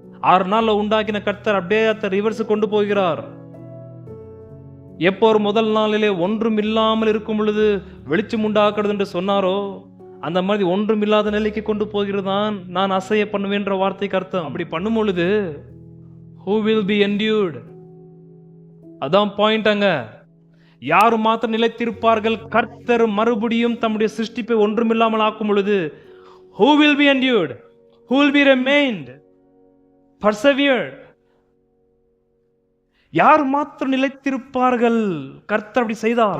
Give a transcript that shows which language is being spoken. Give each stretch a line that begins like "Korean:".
Tamil: 6 நாள்ல உண்டாக்கின கர்த்தர் அப்படியே ரிவர்ஸ் கொண்டு போகிறார். எப்போ ஒரு முதல் நாளிலே ஒன்றும் இல்லாமல் இருக்கும் பொழுது வெளிச்சம் உண்டாக்குறது என்று சொன்னாரோ, அந்த மாதிரி ஒன்றும் இல்லாத நிலைக்கு கொண்டு போகிறதான் நான் அசைய பண்ணுவேன்ற வார்த்தைக்கு அர்த்தம். அப்படி பண்ணும் பொழுது
English: who will be endured?
Tamil: அதான் பாயிண்ட். அங்க யாரு மாத்திரம் நிலைத்திருப்பார்கள்? கர்த்தர் மறுபடியும் தம்முடைய சிருஷ்டிப்பை ஒன்றுமில்லாமல் ஆக்கும் பொழுது
English: who will be endured? Who will be remained? Persevered?
Tamil: யார் மாத்திரம் நிலைத்திருப்பார்கள்? கர்த்தர் அப்படி செய்தார்.